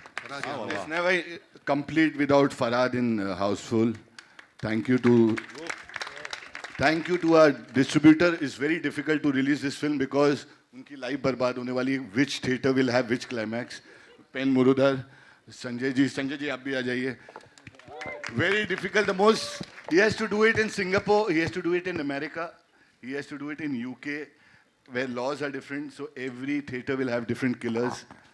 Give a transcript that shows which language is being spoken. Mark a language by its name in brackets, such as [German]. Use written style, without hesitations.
[English] It's never complete without Farhad in Houseful. Thank you to our distributor. It's very difficult to release this film because [Hindi] उनकी life बर्बाद होने वाली है. [English] Which theater will have which climax? [Hindi] Pen Murudhar, Sanjay ji आप भी आ जाइए. [English] Very difficult. The most he has to do it in Singapore. He has to do it in America. He has to do it in UK, where laws are different. So every theater will have different killers.